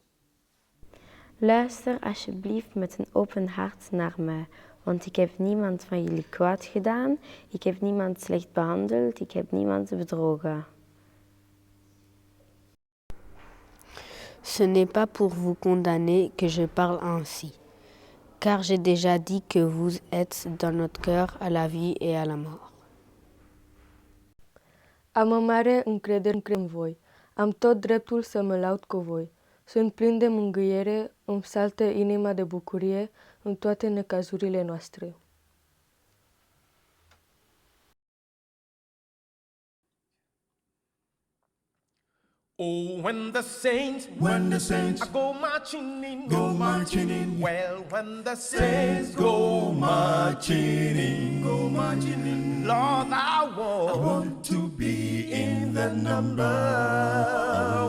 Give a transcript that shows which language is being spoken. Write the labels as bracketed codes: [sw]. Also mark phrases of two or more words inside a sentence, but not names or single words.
[nl] Luister alsjeblieft met een open hart naar mij, want ik heb niemand van jullie kwaad gedaan, ik heb niemand slecht behandeld, ik heb niemand bedrogen. [fr] Ce n'est pas pour vous condamner que je parle ainsi, car j'ai déjà dit que vous êtes dans notre cœur à la vie et à la mort. [ro] Am o mare încredere în voi. Am tot dreptul să mă laud cu voi. Sunt plin de mângâiere, îmi saltă inima de bucurie în toate necazurile noastre. [en] Oh, when the saints go marching in, well, when the saints go marching in, Lord, I want to be in the number.